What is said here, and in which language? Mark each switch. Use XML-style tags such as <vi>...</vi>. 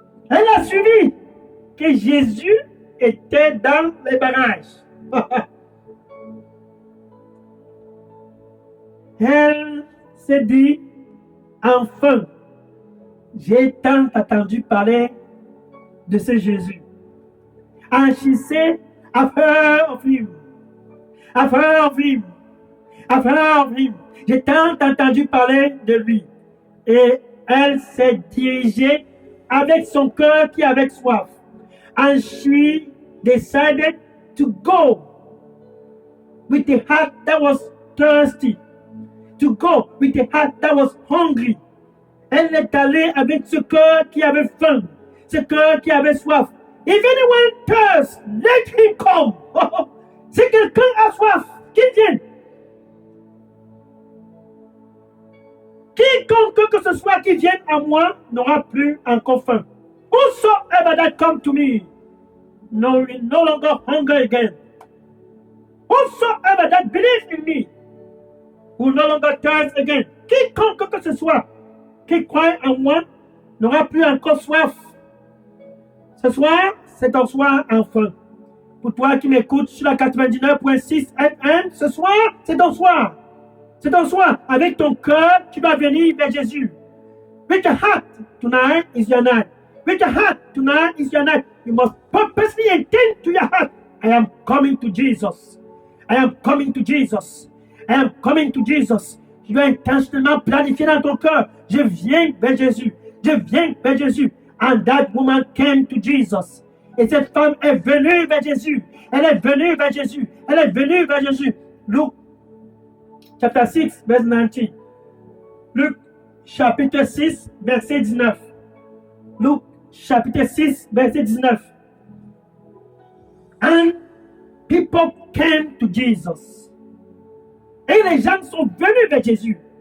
<fr>Elle a suivi que Jésus était dans les barrages. Elle s'est dit, enfin, j'ai tant entendu parler de ce Jésus.</fr> <en>And she said, I've heard of him. I've heard of him. I've heard of him.</en> <fr>J'ai tant entendu parler de lui. Et elle s'est dirigée avec son cœur qui avait soif.</fr> <en>And she decided to go with a heart that was thirsty. To go with a heart that was hungry.</en> <fr>Elle est allée avec ce cœur qui avait faim. Ce cœur qui avait soif.</fr> <en>If anyone thirsts, let him come.</en> <fr>Si quelqu'un a soif, qu'il vienne. Quiconque que ce soit qui vienne à moi n'aura plus encore faim.</fr> <en>Whosoever that come to me will no longer hunger again. Whosoever that believes in me will no longer thirst again.</en> <fr>Quiconque que ce soit qui croit en moi n'aura plus encore soif. Ce soir, c'est ton soir enfin. Pour toi qui m'écoutes sur la 99.6 FM, ce soir, c'est ton soir. C'est ton soir. Avec ton cœur, tu vas venir vers Jésus.</fr> <en>With your heart, tonight is your night. With your heart, tonight is your night. You must purposely intend to your heart, I am coming to Jesus. I am coming to Jesus. I am coming to Jesus.</en> <fr>Tu dois intentionnellement planifier dans ton cœur. Je viens vers Jésus. Je viens vers Jésus.</fr> <en>And that woman came to Jesus.</en> <fr>Et cette femme est venue vers Jésus. Elle est venue vers Jésus. Elle est venue vers Jésus.</fr> <en>Luke chapter 6, verse 19.</en> <fr>Luc chapitre 6, verset 19. Luc chapitre 6, verset 19.</fr> <en>And people came to Jesus.</en> <fr>Et les gens sont venus vers Jésus.</fr>